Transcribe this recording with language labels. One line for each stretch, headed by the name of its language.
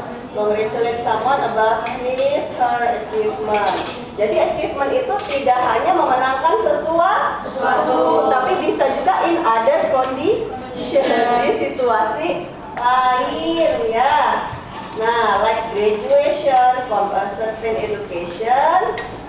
English: Congratulate someone about his her achievement.
Indonesian: Jadi achievement itu tidak hanya memenangkan sesuatu, tapi bisa juga
English: in other condition,
Indonesian: di situasi lain ya.
English: Nah, like graduation from a certain education.